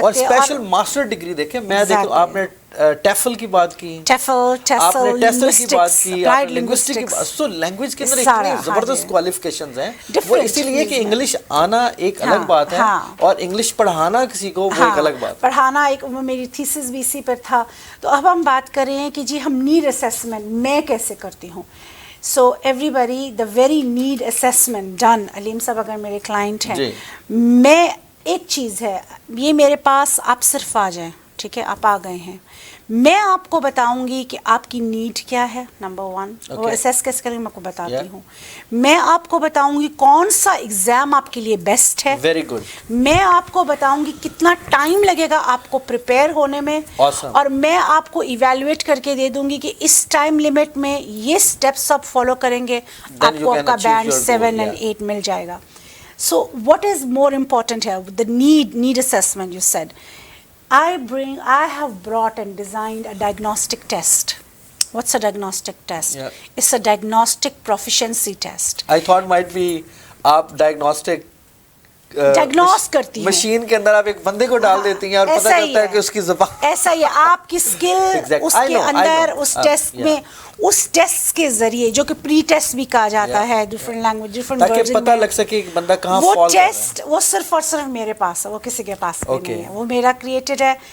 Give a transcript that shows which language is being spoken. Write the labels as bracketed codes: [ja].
[ur] اور special master degree دیکھیں, میں دیکھوں آپ نے ٹیفل کی بات کی, آپ نے ٹیسل کی بات کی, آپ نے لنگوسٹک کی بات. سو لینگویج کے اندر اتنی زبردست کوالیفیکیشنز ہیں, وہ اسی لیے کہ انگلش آنا ایک الگ بات ہے اور انگلش پڑھانا کسی کو وہ ایک الگ بات. پڑھانا ایک, میری تھیسس بھی اسی پر تھا. تو اب ہم بات کر رہے ہیں کہ جی ہم نیڈ اسیسمنٹ میں کیسے کرتی ہوں. [en] So everybody the very need assessment done. [ur] علیم صاحب اگر میرے کلائنٹ ہیں, میں ایک چیز ہے, یہ میرے پاس آپ صرف آ جائیں, ٹھیک ہے, آپ آ گئے ہیں, میں آپ کو بتاؤں گی کہ آپ کی نیڈ کیا ہے. نمبر 1 وہ اسیس کیسے کریں گے میں آپ کو بتاتی ہوں. میں آپ کو بتاؤں گی کون سا ایگزام آپ کے لیے بیسٹ ہے. [en] Very good. [ur] میں آپ کو بتاؤں گی کتنا ٹائم لگے گا آپ کو پریپیئر ہونے میں, اور میں آپ کو ایویلویٹ کر کے دے دوں گی کہ اس ٹائم لمٹ میں یہ اسٹیپس آپ فالو کریں گے آپ کو آپ کا بینڈ 7 اینڈ 8 مل جائے گا. [en] So what is more important ہے the need assessment. You said I have brought and designed a diagnostic test. What's a diagnostic test? It's a diagnostic proficiency test. I thought might be [ur] آپ [en] diagnostic [ur] diagnose کرتی ہیں, machine کے اندر آپ ایک بندے کو ڈال دیتی ہیں اور پتہ چلتا ہے کہ اس کی زبان. ایسا ہی ہے, آپ کی اسکل اس کے اندر اس ٹیسٹ میں, اس ٹیسٹ کے ذریعے جو کہ پری ٹیسٹ بھی کہا جاتا ہے ڈفرینٹ لینگویج ڈفرینٹ ورژن میں, تاکہ پتہ لگ سکے کہ بندہ کہاں وہ فال کر رہا ہے. ٹیسٹ وہ صرف اور صرف میرے پاس ہے, وہ کسی کے پاس نہیں ہے, وہ میرا کریٹڈ ہے.